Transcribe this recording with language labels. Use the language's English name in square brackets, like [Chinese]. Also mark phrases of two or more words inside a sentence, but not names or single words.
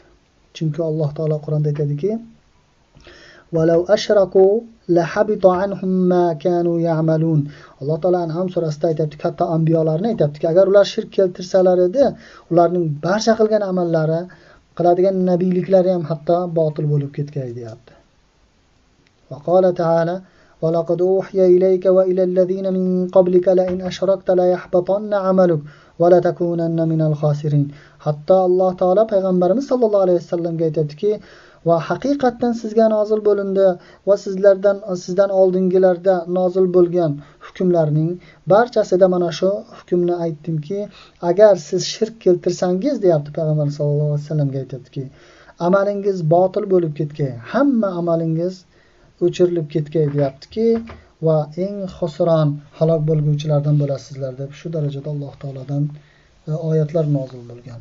[Uzbek] Chunki Alloh taolo Qur'onda aytadiki: [Arabic] "ولو أشركوا لحبط عنهم ما كانوا يعملون." [Uzbek] Alloh taolo An'am surasida aytibdi, katta anbiyolarni aytibdiki, agar ular shirk keltirsalar edi, ularning barcha qilgan amallari, qiladigan nabiyliklari ham hatto botil bo'lib ketgay deyapti. [Arabic] وقال تعالى ولقد أوحي إليك وإلى الذين من قبلك لئن أشركت ليحبطن عملك ولتكونن من الخاسرين." [Uzbek] Hatto Alloh taolo payg'ambarimiz [Arabic] صلى الله عليه وسلم [Uzbek] aytibdiki, va haqiqatan sizga nozil bo'lindi va sizdan oldingilarda nozil bo'lgan hukmlarning barchasida mana shu hukmni aytdimki, agar siz shirk keltirsangiz deyapti payg'ambar [Arabic] صلى الله عليه وسلم [Uzbek] aytibdiki, amalingiz botil bo'lib ketgay, hamma amalingiz o'chirilib ketgay deyaptiki, va eng xosron halok bo'lguvchilardan bo'lasizlar deb shu darajada Alloh taolodan oyatlar nozil bo'lgan.